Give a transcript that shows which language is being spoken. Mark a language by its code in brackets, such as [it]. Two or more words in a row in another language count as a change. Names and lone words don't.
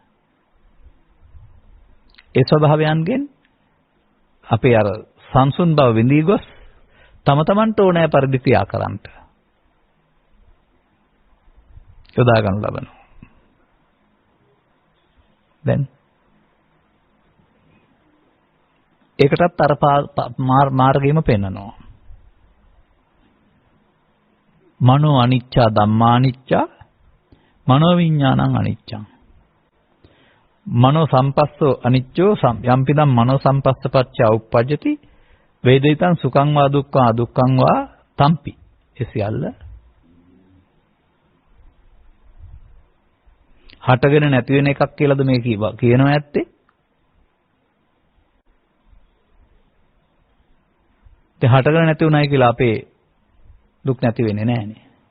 [si] ඒ ස්වභාවයන්ගෙන් අපේ අර සංසුන් බව විඳී ගොස් තම තමන්ට ඕනෑ පරිදි ක්‍රියා කරන්නට යොදා ගන්න ලබනවා. දැන් ඒකටත් අර මාර්ගයම පෙන්නනවා. [pi] මනෝ අනිච්චා ධම්මා අනිච්චා මනෝ විඥානං අනිච්චං. මනෝ සම්පස්සෝ අනිච්චෝ යම්පිදම් මනෝ සම්පස්සපච්චා උප්පජ්ජති වේදිතං සුඛං වා දුක්ඛං අදුක්ඛං වා තම්පි. [si] ඒ සියල්ල හටගෙන නැති වෙන එකක් කියලාද මේ කියනවා ඇත්තේ? ඒ හටගෙන නැති උනායි කියලා අපේ දුක් නැති වෙන්නේ නැහනේ.